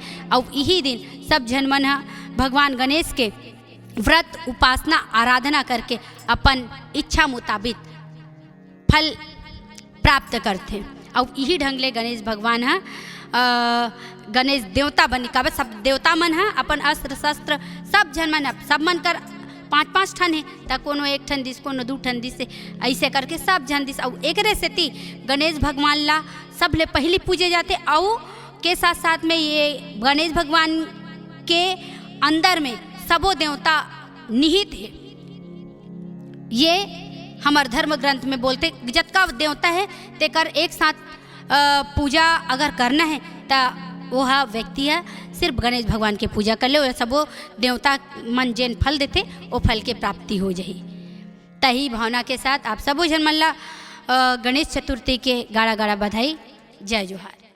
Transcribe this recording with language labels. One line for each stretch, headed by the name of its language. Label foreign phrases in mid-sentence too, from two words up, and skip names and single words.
Chhattisgarhi: और यही दिन सब जन मन भगवान गणेश के व्रत उपासना आराधना करके अपन इच्छा मुताबिक फल प्राप्त करते। और यही ढंग ले गणेश भगवान गणेश देवता बन का सब देवता मन है अपन अस्त्र शस्त्र सब जन मन सब मन कर 5-5 ठन है त कोनो एक ठन दिस कोनो 2 ठन दिस ऐसे करके सब जन दिस। और एक रेसेती गणेश भगवान ला सब ले पहली पूजे जाते। और के साथ साथ में ये गणेश भगवान के अंदर में सबो देवता निहित है। ये हमार धर्म ग्रंथ में बोलते जतका देवता है तेकर एक साथ पूजा अगर करना है त वह व्यक्ति है सिर्फ गणेश भगवान के पूजा कर ले, सबो देवता मन जेन फल देते वो फल के प्राप्ति हो जाही। तही भावना के साथ आप सबो जन मन ला गणेश चतुर्थी के गाड़ा गाड़ा बधाई। जय जोहार।